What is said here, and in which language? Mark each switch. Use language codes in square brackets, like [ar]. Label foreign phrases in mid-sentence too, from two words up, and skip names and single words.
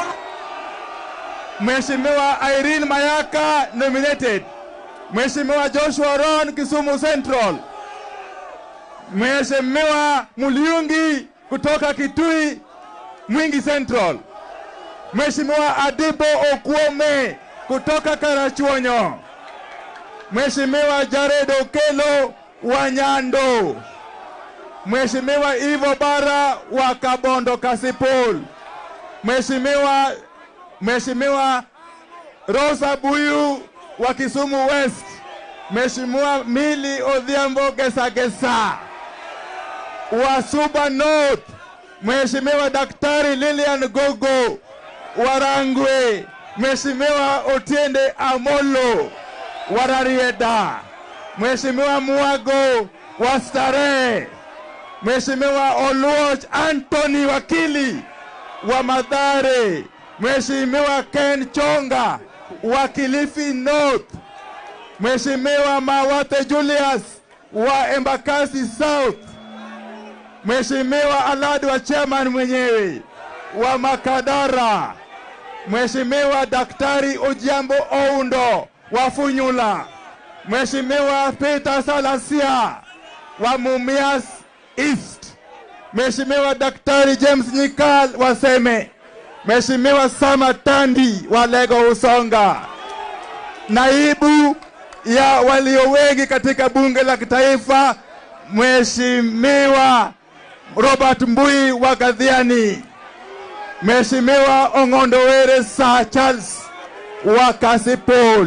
[sw] Mheshimiwa Irene Mayaka nominated. Mheshimiwa Joshua Ron Kisumu Central. Mheshimiwa Muliungi kutoka Kitui Mwingi Central. Mheshimiwa Adibo Okuome kutoka Karachuonyo. Mheshimiwa Jared Okelo wa Nyando. Mheshimiwa Ivo Bara wa Kabondo Kasipul. Mheshimiwa Rosa Buyu wa Kisumu West. Mheshimiwa Mili Odhiambo Gesa wa Suba North. Mheshimiwa Daktari Lilian Gogo wa Rangwe. Mheshimiwa Otiende Amolo wa Rarieda. Mheshimiwa Muago wa Starehe. Mheshimiwa Oluoch Anthony Wakili wa Mathare. Mheshimiwa Ken Chonga wa Kilifi North. Mheshimiwa Mawate Julius wa Embakasi South. Mheshimiwa Alad wa chairman mwenyewe wa Makadara. Mheshimiwa Daktari Ojiambo Oundo wa Funyula. Mheshimiwa Peter Salasia wa Mumias East. Mheshimiwa Daktari James Nyikal wa Seme. Mheshimiwa Sama Tandi wa Lego Usonga. Naibu ya walio wengi katika bunge la kitaifa, Mheshimiwa Robert Mbui wa Gadhiani. Mheshimiwa Ong'ondowere Sir Charles wa Kasipul.